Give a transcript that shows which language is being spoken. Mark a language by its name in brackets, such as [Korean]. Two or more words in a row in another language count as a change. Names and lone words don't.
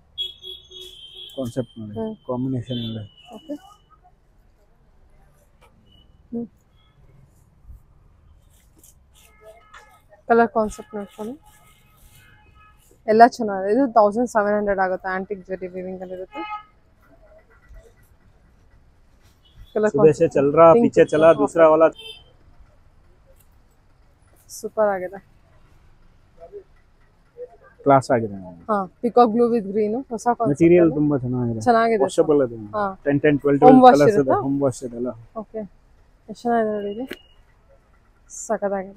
[Kannada] ಕಾನ್ಸೆಪ್ಟ್ ನೋಡಿ, ಕಾಂಬಿನೇಷನ್ ನೋಡಿ. ಓಕೆ, [English] colour concept [Kannada] ನೋಡ್ಕೊಳ್ಳಿ. ಎಲ್ಲ ಚೆನ್ನಾಗಿದೆ. ಇದು 1700 ಆಗುತ್ತೆ. [English] antique zari weaving [Kannada] ಅಲ್ಲಿ ಇರುತ್ತೆ. [Hindi] सुबह से चल रहा, पीछे चला दूसरा वाला. [Kannada] ಸೂಪರ್ ಆಗಿದೆ. ಕ್ಲಾಸ್ ಆಗಿದೆ. [English] peacock blue with green. [Kannada] ಹೊಸ ಕಾನ್ಸೆಪ್ಟ್. ಮೆಟೀರಿಯಲ್ ತುಂಬಾ ಚೆನ್ನಾಗಿದೆ. ಚೆನ್ನಾಗಿದೆ. ವಾಷಬಲ್ ಇದೆ. 10 12 ಕಲರ್ಸ್ ಇದೆ. [English] home wash [Kannada] ಇದೆಲ್ಲ. ಓಕೆ, ಎಷ್ಟು ಚೆನ್ನಾಗಿದೆ ನೋಡಿ ಇದು. ಸಖತ್ತಾಗಿದೆ.